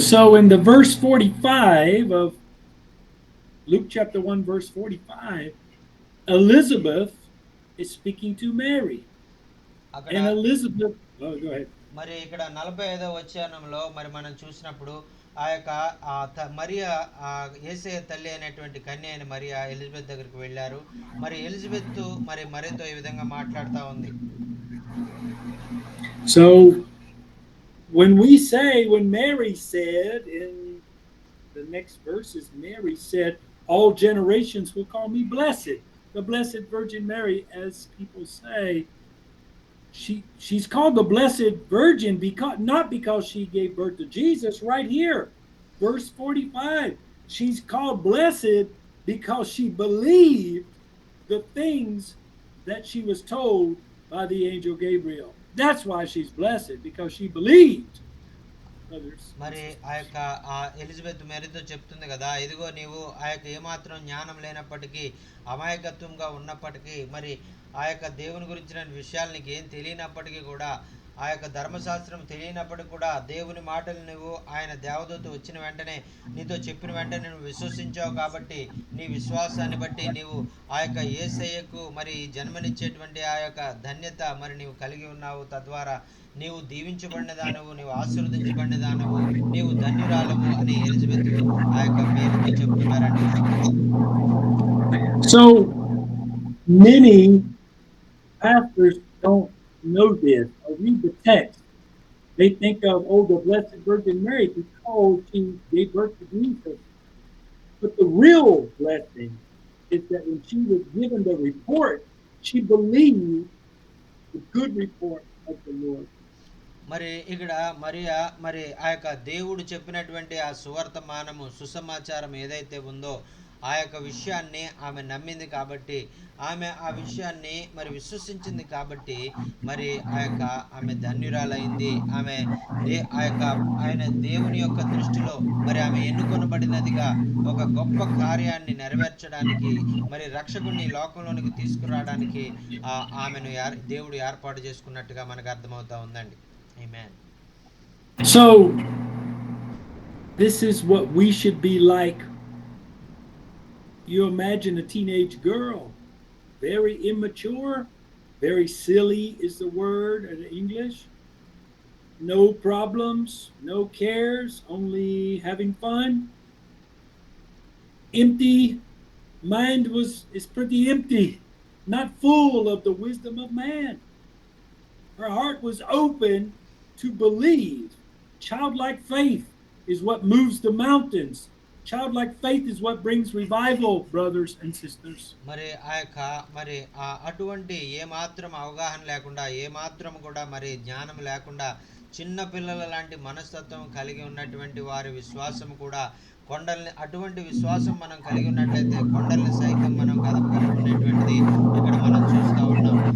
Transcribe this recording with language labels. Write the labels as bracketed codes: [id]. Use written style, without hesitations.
[en] So in the verse 45 of Luke chapter 1, verse 45, Elizabeth is speaking to Mary. And Elizabeth, oh, go ahead. [te] మరి ఇక్కడ 45వ వచనంలో మరి మనం చూసినప్పుడు ఆ యొక్క మరియా యేసయ్య తల్లి అయినటువంటి కన్య అయిన మరియా ఎలిజబెత్ దగ్గరికి వెళ్ళారు. మరి ఎలిజబెత్ మరి మరియతో ఈ విధంగా మాట్లాడుతూ ఉంది. [en] So when Mary said in the next verses, Mary said, all generations will call me blessed. The Blessed Virgin Mary, as people say, she's called the Blessed Virgin not because she gave birth to Jesus. Right here, verse 45, she's called blessed because she believed the things that she was told by the angel Gabriel. That's why she's blessed, because she believed. [te] మరి ఆ యొక్క Elizabeth మేరీతో చెప్తుంది కదా, ఇదిగో నీవు ఆ యొక్క ఏమాత్రం జ్ఞానం లేనప్పటికీ అమాయకత్వంగా ఉన్నప్పటికీ మరి ఆ యొక్క దేవుని గురించిన విషయాలు నీకు ఏం తెలియనప్పటికీ కూడా ఆ యొక్క ధర్మశాస్త్రం తెలియనప్పటికీ కూడా దేవుని మాటలు నువ్వు ఆయన దేవదూత వచ్చిన వెంటనే నీతో చెప్పిన వెంటనే నువ్వు విశ్వసించావు, కాబట్టి నీ విశ్వాసాన్ని బట్టి నీవు ఆ యొక్క యేసయ్యకు మరి జన్మనిచ్చేటువంటి ఆ యొక్క ధన్యత మరి నీవు కలిగి ఉన్నావు, తద్వారా నీవు దీవించబడిన దానవు, నీవు ఆశీర్వదించబడిన దానవు, నీవు ధన్యురాలవు అని ఎలిజబెత్ ఆ యొక్క మేరీతో చెప్తున్నారండి. [en] So many pastors don't know this or read the text. They think of, the Blessed Virgin Mary because she gave birth to Jesus. But the real blessing is that when she was given the report, she believed the good report of the Lord. [te] మరి ఇక్కడ మరియా మరి ఆ యొక్క దేవుడు చెప్పినటువంటి ఆ సువర్తమానము సుసమాచారం ఏదైతే ఉందో ఆ యొక్క విషయాన్ని ఆమె నమ్మింది, కాబట్టి ఆమె ఆ విషయాన్ని మరి విశ్వసించింది, కాబట్టి మరి ఆ యొక్క ఆమె ధన్యురాలైంది. ఆమె ఆ యొక్క ఆయన దేవుని యొక్క దృష్టిలో మరి ఆమె ఎన్నుకొనబడినదిగా ఒక గొప్ప కార్యాన్ని నెరవేర్చడానికి మరి రక్షకుని లోకంలోనికి తీసుకురావడానికి ఆమెను దేవుడు ఏర్పాటు చేసుకున్నట్టుగా మనకు అర్థమవుతా ఉందండి. [en] Amen. So this is what we should be like. You imagine a teenage girl, very immature, very silly is the word in English. No problems, no cares, only having fun. Empty mind is pretty empty, not full of the wisdom of man. Her heart was open to believe. Childlike faith is what moves the mountains. Childlike faith is what brings revival, brothers and sisters. [te] మరి అటువంటి ఏమాత్రం అవగాహన లేకుండా, ఏమాత్రం కూడా మరి జ్ఞానం లేకుండా, చిన్న పిల్లల లాంటి మనస్తత్వం కలిగి ఉన్నటువంటి వారి విశ్వాసం కూడా కొండల్ని, అటువంటి విశ్వాసం మనం కలిగి ఉన్నట్లయితే కొండల్ని సైతం మనం కదపగలుగునేటువంటిది ఇక్కడ మనం చూస్తూ ఉన్నాం.